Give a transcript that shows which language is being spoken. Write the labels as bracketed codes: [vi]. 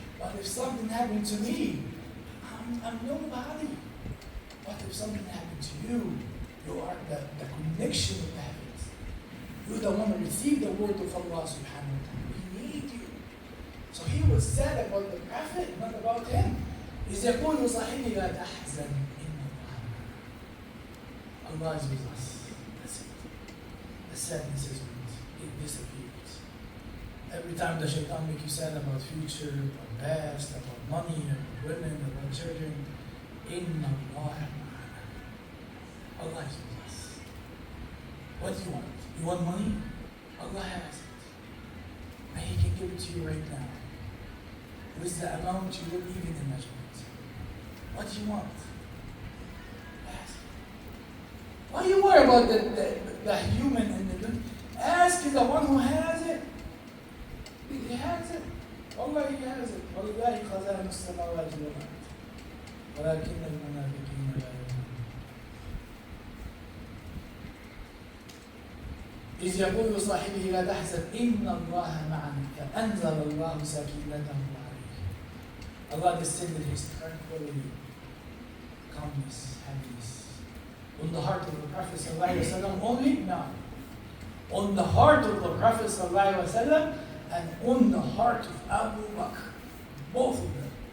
[en] But if something happened to me, I'm nobody. But if something happened to you, you are the connection of the heavens. You're the one who received the word of Allah subhanahu wa ta'ala. We need you. So he was sad about the Prophet, not about him. [ar] إذ يقول صاحبي لا تحزن إن [en] Allah is with us. That's it. The sadness is with it disappears. Every time the shaitan makes you sad about future, about past, about money, about women, about children, [ar] إن الله معنا. [en] Allah is with us. What do you want? You want money? Allah has it. And He can give it to you right now. With the amount you wouldn't even imagine it. What do you want? Ask. Why do you worry about the human and the good? Ask the one who has it. He has it. Allah, He has it. [ar] وَلِلَّهِ خَزَائِنُ السَّمَاوَاتِ وَالْأَرْضِ وَلَكِنَّ الْمُنَافِقِينَ لَا يَعْلَمُونَ. إذ يقول صاحبه لا تحزن إن الله معنا فأنزل الله سكينته عليه. [en] Allah descended His tranquility, calmness, happiness on the heart of the Prophet ﷺ only? No. On the heart of the Prophet ﷺ and on the heart of Abu Bakr. Both of them.